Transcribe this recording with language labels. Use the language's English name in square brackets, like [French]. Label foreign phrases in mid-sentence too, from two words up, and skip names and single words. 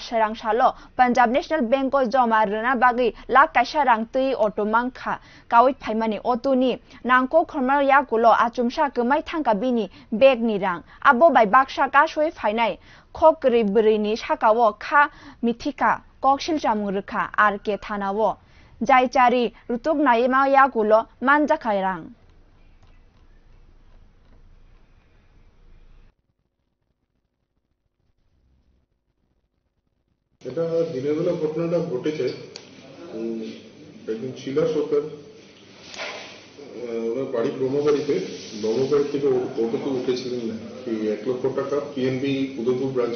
[Kok Borok] सरंसालो पान्जाब नेशनल बैंक को जमा रना बागै लाख कायसा रां तै अटो मानखा कावै फाइमानि अटोनि नांको खरमार याकुलो आचुमसा गमाय थांका बिनि बेग नि रां आबो बाय बाक्सा कासोय फाइनाय खकरै बरैनि साकावो खा मिथिका कक्सिल जामुरुखा आर के थानावो जायचारि रुतुक नायमा याकुलो मानजाखाय रां [Bangla] এটা দিনের বেলা ঘটনাটা ঘটেছে একদিন শিলা সরকার ওনার বাড়ি ব্রহ্মবাড়ি থেকে অটোতে উঠেছিলেন কি 1 লক্ষ টাকা পিএনবি উদয়পুর ব্রাঞ্চে